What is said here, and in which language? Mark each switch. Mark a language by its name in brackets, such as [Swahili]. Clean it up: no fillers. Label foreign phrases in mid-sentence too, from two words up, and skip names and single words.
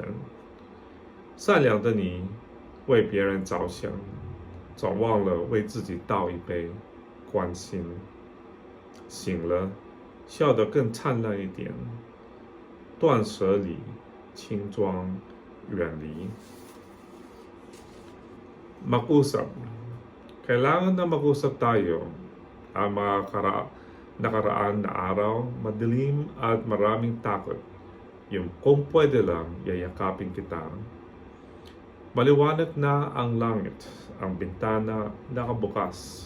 [Chinese] 善良的你，为别人着想，总忘了为自己倒一杯，关心。醒了，笑得更灿烂一点。断舍离，轻装，远离。Mag-usap. [Filipino] Kailangan na mag-usap tayo. Ang mga nakaraan na araw, madilim at maraming takot. Yung kung pwede lang, yayakapin kita. Maliwanag na ang langit, ang bintana nakabukas.